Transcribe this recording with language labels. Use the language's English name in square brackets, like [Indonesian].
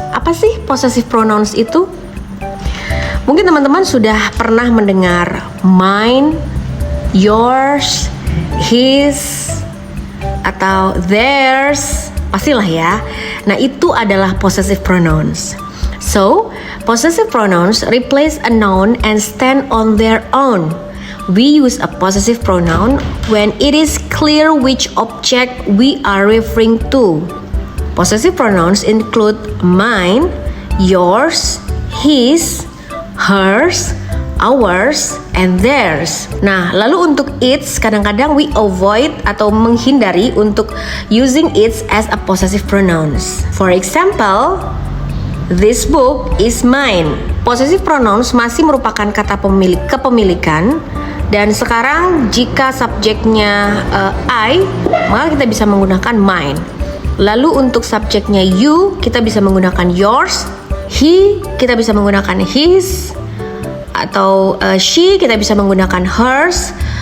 [Indonesian] Apa sih possessive pronouns itu? Mungkin teman-teman sudah pernah mendengar mine, yours, his, atau theirs. Pastilah ya. Nah, itu adalah possessive pronouns. [English] So, possessive pronouns replace a noun and stand on their own. We use a possessive pronoun when it is clear which object we are referring to. Possessive pronouns include mine, yours, his, hers, ours, and theirs. [Indonesian] Nah, lalu untuk [English] its, [Indonesian] kadang-kadang [English] we avoid [Indonesian] atau menghindari untuk [English] using its as a possessive pronouns. For example, this book is mine. [Indonesian] Possessive pronouns masih merupakan kata kepemilikan. Dan sekarang jika subjeknya I, maka kita bisa menggunakan mine. Lalu untuk subjeknya you, kita bisa menggunakan yours. He, kita bisa menggunakan his. Atau she, kita bisa menggunakan hers.